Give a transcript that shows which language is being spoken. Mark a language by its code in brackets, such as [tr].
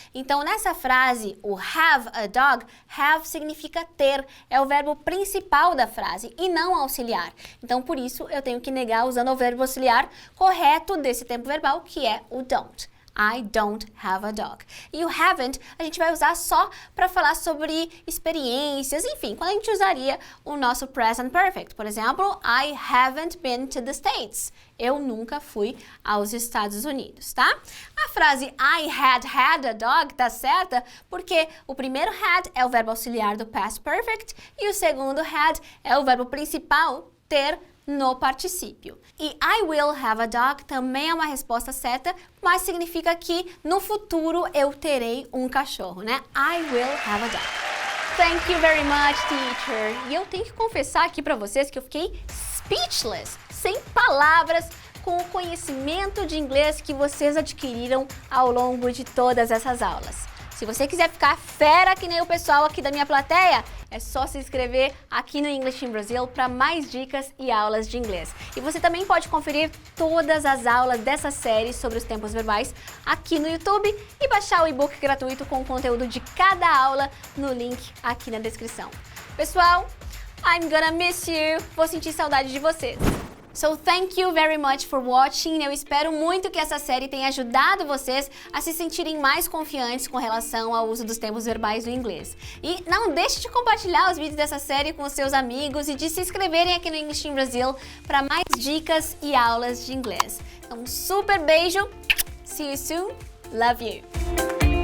[pt] Então, nessa frase, o have a dog, have significa ter, é o verbo principal da frase e não auxiliar. Então, por isso, eu tenho que negar usando o verbo auxiliar correto desse tempo verbal, que é o don't. [en] I don't have a dog. [pt] E o haven't a gente vai usar só para falar sobre experiências, enfim, quando a gente usaria o nosso present perfect. Por exemplo, [en] I haven't been to the States. [pt] Eu nunca fui aos Estados Unidos, tá? A frase [en] I had a dog [pt] tá certa porque o primeiro had é o verbo auxiliar do past perfect e o segundo had é o verbo principal, ter, no particípio. E [en] I will have a dog [pt] também é uma resposta certa, mas significa que no futuro eu terei um cachorro, né? [en] I will have a dog. Thank you very much, teacher. [pt] E eu tenho que confessar aqui para vocês que eu fiquei speechless, sem palavras, com o conhecimento de inglês que vocês adquiriram ao longo de todas essas aulas. Se você quiser ficar fera que nem o pessoal aqui da minha plateia, é só se inscrever aqui no English in Brazil para mais dicas e aulas de inglês. E você também pode conferir todas as aulas dessa série sobre os tempos verbais aqui no YouTube e baixar o e-book gratuito com o conteúdo de cada aula no link aqui na descrição. Pessoal, [en] I'm gonna miss you. [pt] Vou sentir saudade de vocês. [en] So thank you very much for watching. [pt] Eu espero muito que essa série tenha ajudado vocês a se sentirem mais confiantes com relação ao uso dos tempos verbais do inglês. E não deixe de compartilhar os vídeos dessa série com os seus amigos e de se inscreverem aqui no English in Brazil para mais dicas e aulas de inglês. Um super beijo. [en] See you soon. Love you.